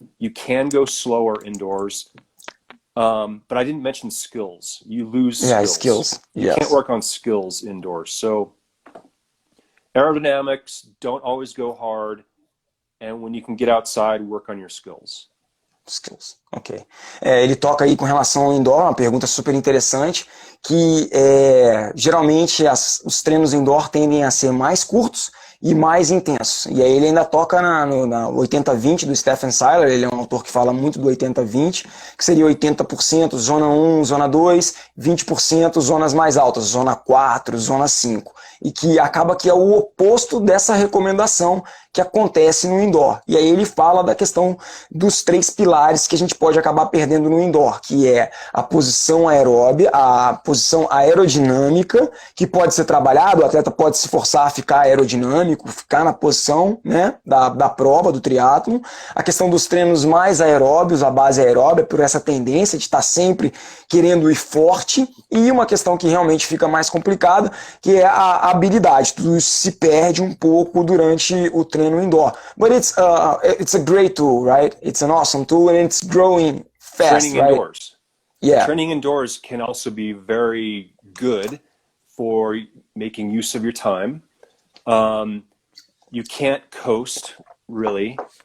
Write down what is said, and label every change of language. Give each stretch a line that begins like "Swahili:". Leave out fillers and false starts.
English: You can go slower indoors. But I didn't mention skills. You lose skills. Yeah, skills. You can't work on skills indoors. So aerodynamics, don't always go hard. And when you can get outside, work on your skills. Skills, ok.
Portuguese: Ele toca aí com relação ao indoor, uma pergunta super interessante, que geralmente os treinos indoor tendem a ser mais curtos e mais intensos. E aí ele ainda toca na 80-20 do Stephen Seiler, ele é um autor que fala muito do 80-20, que seria 80% zona 1, zona 2, 20% zonas mais altas, zona 4, zona 5. E que acaba que é o oposto dessa recomendação que acontece no indoor. E aí ele fala da questão dos 3 pilares que a gente pode acabar perdendo no indoor, que é a posição aeróbica, a posição aerodinâmica, que pode ser trabalhado, o atleta pode se forçar a ficar aerodinâmico, ficar na posição, né, da prova, do triatlon, a questão dos treinos mais aeróbios, a base aeróbia, por essa tendência de estar sempre querendo ir forte, e uma questão que realmente fica mais complicada, que é a habilidade. Tudo isso se perde um pouco durante o treino indoor.
English: But it's a great tool, right? It's an awesome tool and it's growing fast, Training right? indoors. Yeah. Training indoors can also be very good for making use of your time. You can't coast, really.